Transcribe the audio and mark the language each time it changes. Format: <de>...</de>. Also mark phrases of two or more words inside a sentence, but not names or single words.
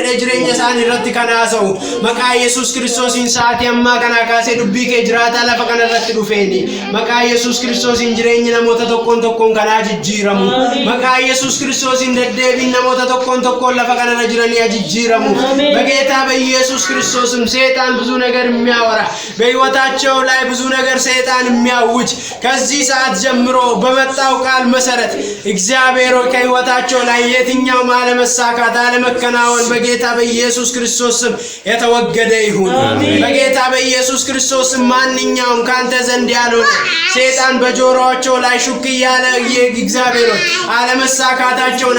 <om>de jireenya isaan irratti kanaasau maqaa Yesuus Kiristoosiin sa'aatii ammaa kana kaasee dubbii kee jiraata lafa kana irratti dhufeeni maqaa Yesuus Kiristoosiin jireenya namoota tokkoon kanaa jijjiiramu maqaa Yesuus Kiristoosiin deddeebiin namoota tokkoon lafa kana irra jiranii jijjiiramu</om> <am>በጌታ በኢየሱስ ክርስቶስም ሰይጣን ብዙ ነገር የሚያወራ በሕይወታቸው ላይ ብዙ ነገር ሰይጣን የሚያውጅ ከዚህ ሰዓት ጀምሮ በመጣው ቃል መሰረት እግዚአብሔር ከሕይወታቸው ላይ የትኛው ማለመሳካት አለመከናወን መከናወን በጌታ በኢየሱስ ክርስቶስ ስም የተወገደ ይሁን። በጌታ በኢየሱስ ክርስቶስ ስም ማንኛውም ካንተ ዘንድ ያልሆነ ሰይጣን በጆሮአቸው ላይ ሹክ እያለ እግዚአብሔር አለመሳካታቸውን</am>